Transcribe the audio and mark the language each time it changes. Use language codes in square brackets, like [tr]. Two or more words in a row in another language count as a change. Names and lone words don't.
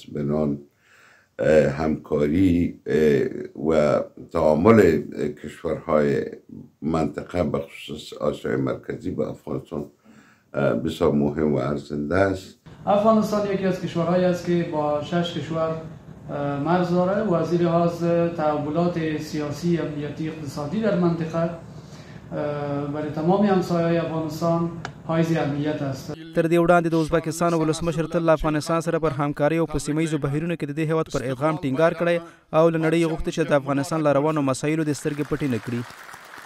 [fa] بنان همکاری و تعامل کشورهای منطقه به خصوص آسیای مرکزی با افغانستان بسیار مهم و ارزنده است. افغانستان یکی از کشورهایی است که با 6 کشور مرز داره و از این لحاظ تحولات سیاسی، امنیتی، اقتصادی در منطقه برای تمام همسایه‌های افغانستان حائز اهمیت است. [ps] تر دې وړاندې د ازبکستان ولسمشر تل افغانستان سره پر همکارۍ او په سیمه ییزو بهیرونو کې د دې هیواد پر ادغام ټینګار کړی او له نړۍ غوښتي چې د افغانستان له روانو مسایلو د سترګې پټې نه کړي.